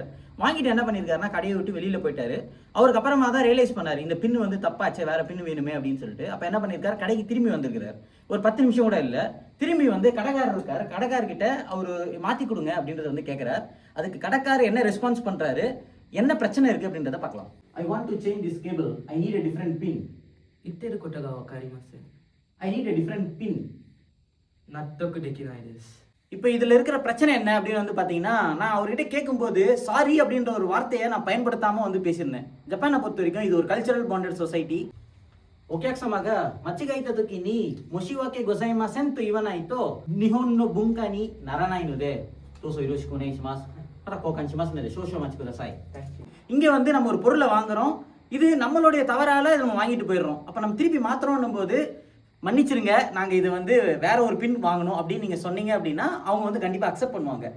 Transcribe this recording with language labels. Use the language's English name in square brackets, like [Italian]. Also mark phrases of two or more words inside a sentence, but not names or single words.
[Tamil] வாங்கிட்டு என்ன பண்ணியிருக்காருன்னா, கடையை விட்டு வெளியில போயிட்டாரு. அவருக்கு அப்புறமா தான் ரியலைஸ் பண்ணாரு, இந்த பின் வந்து தப்பாச்சே, வேற பின் வேணுமே அப்படின்னு சொல்லிட்டு. அப்ப என்ன பண்ணியிருக்காரு, கடைக்கு திரும்பி வந்திருக்கிறார். ஒரு 10 நிமிஷம் கூட இல்ல, திரும்பி வந்து கடைக்காரர் இருக்காரு, கடைக்காரர்கிட்ட அவரு மாத்தி கொடுங்க அப்படின்றத வந்து கேட்கிறார். அதுக்கு கடைக்காரர் என்ன ரெஸ்பான்ஸ் பண்றாரு, என்ன பிரச்சனை இருக்கு அப்படின்றத பார்க்கலாம். [English] I want to change this cable, I need a different pin. [Japanese] 言ってることが分かりません。 [English] I need a different pin. [Japanese] 納得できないです。 [Tamil] இப்போ இதுல இருக்கிற பிரச்சனை என்ன அப்படின்னு வந்து பாத்தீங்கன்னா, நான் அவர்கிட்ட கேட்கும்போது சாரி அப்படின்ற ஒரு வார்த்தையை நான் பயன்படுத்தாம வந்து பேசியிருந்தேன். ஜப்பானை பொறுத்த வரைக்கும் இது ஒரு [English] cultural bonded society. [Japanese] お客様が間違えた時に申し訳ございませんと言わないと日本の文化にならないので、どうぞよろしくお願いします。また交換しますので少々お待ちください。 [Tamil] இங்க வந்து நம்ம ஒரு பொருளை வாங்குறோம், இது நம்மளுடைய தவறால நம்ம வாங்கிட்டு போயிடுறோம். அப்ப நம்ம திருப்பி மாத்துறோம் போது மன்னிச்சிருங்க, நாங்க இது வந்து வேற ஒரு பின் வாங்கணும் அப்படின்னு நீங்க சொன்னீங்க அப்படின்னா அவங்க வந்து கண்டிப்பா அக்செப்ட் பண்ணுவாங்க.